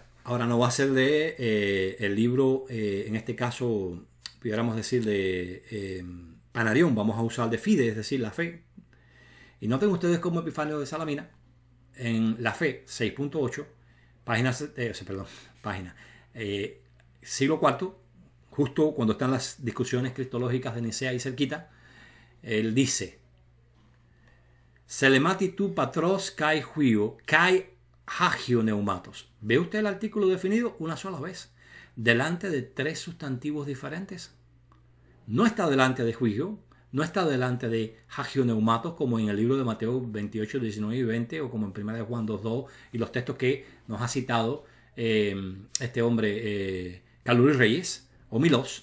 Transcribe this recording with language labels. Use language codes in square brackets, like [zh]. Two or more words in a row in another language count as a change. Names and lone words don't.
[es] Ahora no va a ser de el libro, en este caso, pudiéramos decir de Panarión, vamos a usar de Fide, es decir, la fe. Y noten ustedes cómo Epifanio de Salamina, en la fe 6.8, siglo IV, justo cuando están las discusiones cristológicas de Nicea y cerquita, él dice: [el] ονόματι του πατρός και υιού και αγίου πνεύματος. [es] ¿Ve usted el artículo definido una sola vez delante de tres sustantivos diferentes? No está delante de juicio, no está delante de [el] αγίου πνεύματος, [es] como en el libro de Mateo 28, 19 y 20, o como en 1 de Juan 2.2, y los textos que nos ha citado este hombre, Carlos Luis Reyes, o Milos.